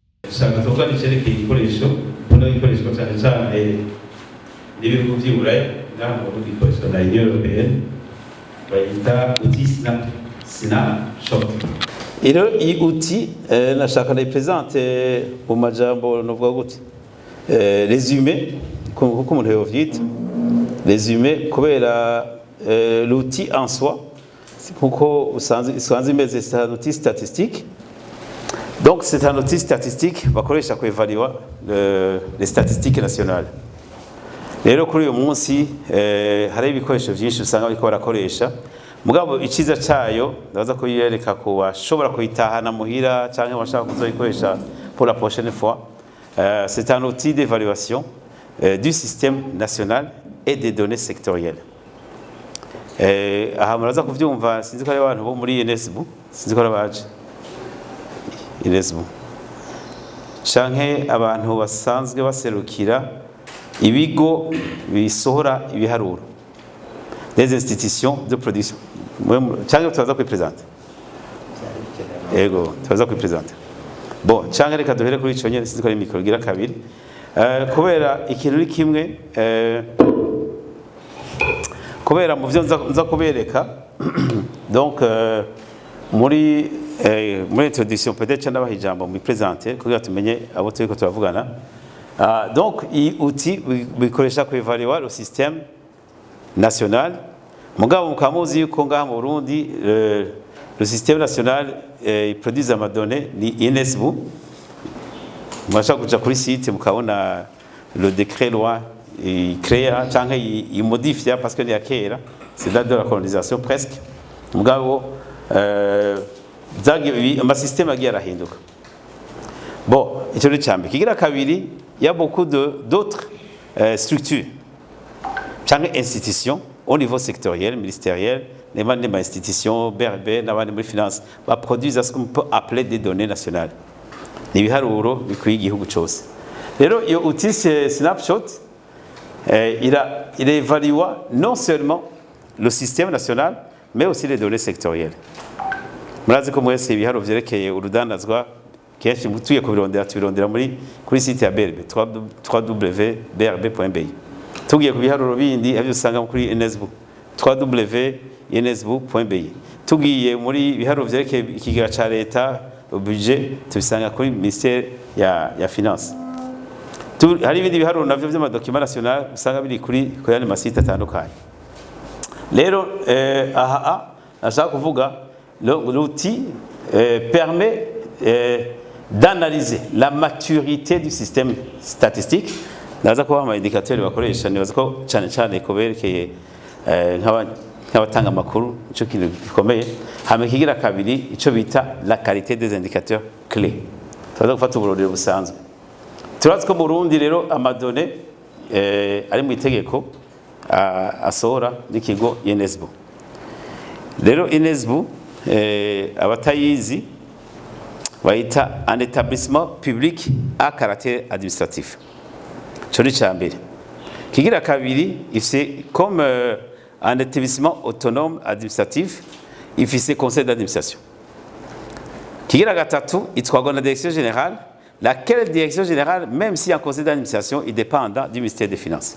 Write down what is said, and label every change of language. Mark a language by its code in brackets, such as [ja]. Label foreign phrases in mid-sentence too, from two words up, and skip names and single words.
[rn] usanga tuvuga n'icyerekeye igikoresho mbona gikoreshwa cyane cyane n'ibihugu by'i Burayi ngaha mu Burundi gikoreshwa na Union Européenne bayita outil snapshot. Rero iyi outil nashaka ndayipresente mu majambo novuga gute résumé kuko umuntu yovyita résumé kubera [fr] l'outil en soi [rn] kuko usanze imeze [fr] c'est un outil statistique. Donc c'est un outil statistique [rn] bakoresha ku [fr] évaluer les statistiques nationales. [rn] Rero kuri uyu munsi hari ibikoresho byinshi usanga bariko barakoresha mugabo iciza cyayo ndaza kuyereka ko washobora kuyitahana muhira cyangwa washaka kuzoyikoresha [fr] pour la prochaine fois. C'est un outil d'évaluation du système national et des données sectorielles. [rn] Aha muraza kuvyumva sinzi ko ari abantu bo muri INSBU sinzi ko arabaje INSBU canke abantu basanzwe baserukira ibigo bisohora ibiharuro [fr] des institutions de production [rn] canke tubaza kwipresenter yego tubaza kwipresenter bon canke reka duhere kuri ico nyene sinzi ko ari mikoro gira kabiri kubera ikintu uri kimwe kubera mu byo nza kubereka donc muri introduction peut-être ndabaha ijambo mu présenter kugira tumenye abo turiko turavugana. Donc iyi outil bikoresha ku évaluer [fr] le système national [rn] mugabo mukamuzi yuko ngaha mu Burundi [fr] le système national il produit [rn] amadonnées ni INSBU mwasha kuja kuri site mukabona [fr] le décret loi il crée [rn] cyangwa [fr] il modifie parce que [rn] ni akera [fr] c'est date de la colonisation presque [rn] mugabo ama système agiye arahinduka. [fr] Bon [rn] icyo ni cyambe kigira kabiri [fr] il y a beaucoup d'autres structures cyangwa institutions au niveau sectoriel ministériel les institutions BRB [rn] n'abandi muri [fr] finance produisent ce qu'on peut appeler des données nationales [rn] ibiharuro bikwiye igihugu cyose. Rero iyo [fr] outil snapshot il évalue non seulement le système national mais aussi les données sectorielles. [rn] Murazi ko mwese ibiharuro vyerekeye urudandazwa kenshi mutuye kubirondera tubirondera kuri site ya BRB www.brb.bi tugiye ku biharuro bindi avyo usanga kuri INSBU www.insbu.bi tugiye muri biharuro vyerekeye ikigega ca leta budget tubisanga kuri ministère ya finance. Hari ibindi biharuro navyo vy'amadokima national usanga biri kuri yandi masite atandukanye. Rero aha nashaka kuvuga [fr] l'outil permet d'analyser la maturité du système statistique. [rn] Ndaza kuba ama indicateur bakoresha nibaza ko cyane koberekeye nk'abatanga amakuru ico kintu gikomeye hame kigira kabiri ico bita [fr] la qualité des indicateurs clés. [rn] Tuza gufata uburorero busanzwe. Turazi ko mu Burundi rero amadone ari mu itegeko asohora n'ikigo INSBU. Rero INSBU abatayizi bayita [fr] un établissement public à caractère administratif. [rn] Cyo ni cyambere. Kigira kabiri [fr] c'est comme un établissement autonome administratif ifise conseil d'administration. [rn] Kigira gatatu itwagwa na [fr] direction générale laquelle direction générale même si un conseil d'administration est dépendant du ministère des finances.